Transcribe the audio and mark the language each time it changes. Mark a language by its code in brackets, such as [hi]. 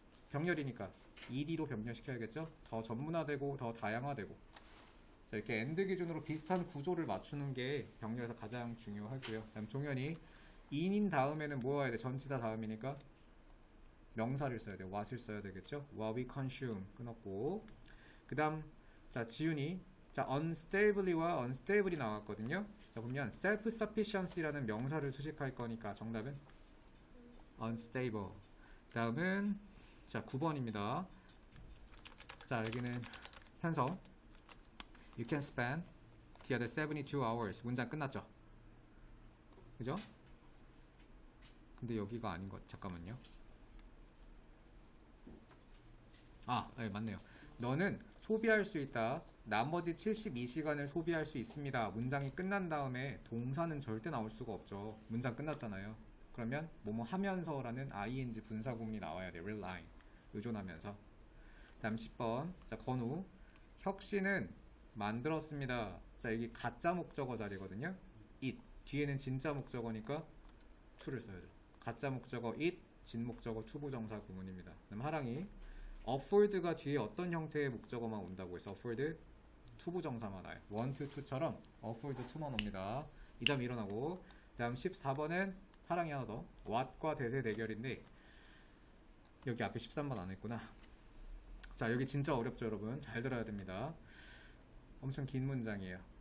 [ko] 병렬이니까 ed로 병렬시켜야겠죠? 더 전문화되고 더 다양화되고. 자, 이렇게 and 기준으로 비슷한 구조를 맞추는 게 병렬에서 가장 중요하고요. 다음 종현이 in인 다음에는 뭐 와야 돼? 전치사 다음이니까 명사를 써야 돼. what을 써야 되겠죠? [en] what we consume [ko] 끊었고. 그 다음 자 지윤이 자 unstably와 unstable이 나왔거든요. 자 보면 self-sufficiency라는 명사를 수식할 거니까 정답은 unstable. 다음은 자 9번입니다. 자 여기는 [en] 현성 You can spend the other 72 hours. [ko] 문장 끝났죠? 그죠? 근데 여기가 아닌 것 잠깐만요. 아, 네, 맞네요. 너는 소비할 수 있다. 나머지 72시간을 소비할 수 있습니다. 문장이 끝난 다음에 동사는 절대 나올 수가 없죠. 문장 끝났잖아요. 그러면 뭐뭐 하면서라는 ing 분사구문이 나와야 돼. rely. 의존하면서. 다음 10번. 자, 건우. 혁신은 만들었습니다. 자, 여기 가짜 목적어 자리거든요. [en] it. [ko] 뒤에는 진짜 목적어니까 to를 써야죠. 가짜 목적어 it, 진 목적어 투부정사 구문입니다. 그럼 하랑이 afford가 뒤에 어떤 형태의 목적어만 온다고 해서 afford 투부정사만 와요. want to처럼 afford to만 옵니다. 이 다음 일어나고 다음 14번은 하랑이 하나 더 what과 대세 대결인데 여기 앞에 13번 안 했구나. 자 여기 진짜 어렵죠 여러분. 잘 들어야 됩니다. 엄청 긴 문장이에요.